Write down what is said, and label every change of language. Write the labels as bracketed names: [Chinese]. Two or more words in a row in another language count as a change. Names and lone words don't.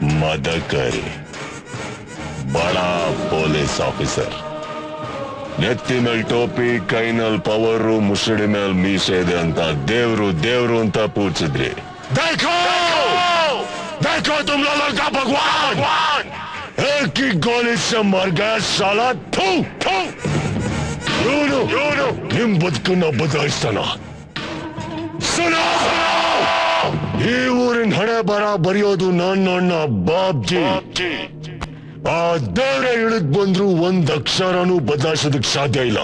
[Kannada] ಮದಕರಿ ಬಡಾ [English] police officer. [Kannada] ನೆತ್ತಿ ಮೇಲ್ ಟೋಪಿ, ಕೈನಲ್ಲಿ ಪವರು, ಮುಸುಡಿ ಮೇಲ್ ಮೀಸೆ ಇದೆ ಅಂತ ದೇವ್ರು ದೇವ್ರು ಅಂತ ಪೂಜಿಸಿದ್ರಿ. [Hindi] देखो देखो तुम लोगों का भगवान एक ही गोली से मर गया साला. [Kannada] थू थू ನಿಮ್ ಬದುಕನ್ನ ಬದಲಾಯಿಸ್ತಾನ. ಸುನೋ, ಈ ಊರಿನ ಹಣೆ ಬರ ಬರೆಯೋದು ನನ್ನ ಬಾಬ್ಜಿ. ಆ ದೇವ್ರೆ ಇಳಿದ್ ಬಂದ್ರು ಒಂದ್ ಅಕ್ಷರನೂ ಬದಲಾಯಿಸೋದಕ್ ಸಾಧ್ಯ ಇಲ್ಲ.